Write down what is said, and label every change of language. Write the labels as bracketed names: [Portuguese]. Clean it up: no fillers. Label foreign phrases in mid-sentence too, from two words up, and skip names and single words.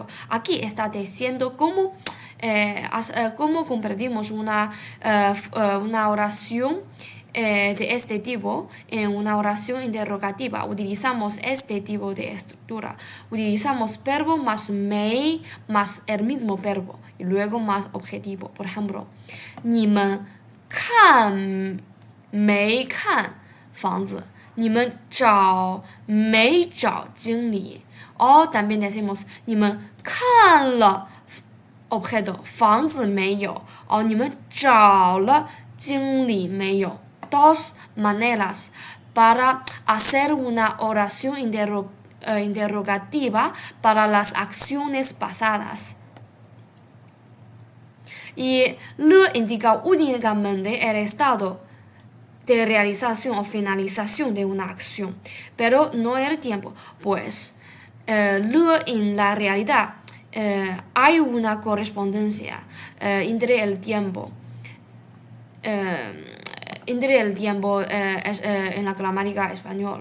[Spanish] Aquí está diciendo cómo comprendimos una oración de este tipo en una oración interrogativa. Utilizamos este tipo de estructura. Utilizamos verbo más me más el mismo verbo y luego más objetivo. Por ejemplo, [Chinese] 你们看没看房子？你们找没找经理 [Spanish] también decimos [Chinese] 你们看了 objeto 房子没有你们找了经理没有 [Spanish] dos maneras para hacer una oración interrogativa para las acciones pasadas. Y le indica únicamente el estado de realización o finalización de una acción, pero no el tiempo, pues en la realidad hay una correspondencia entre el tiempo en la gramática española.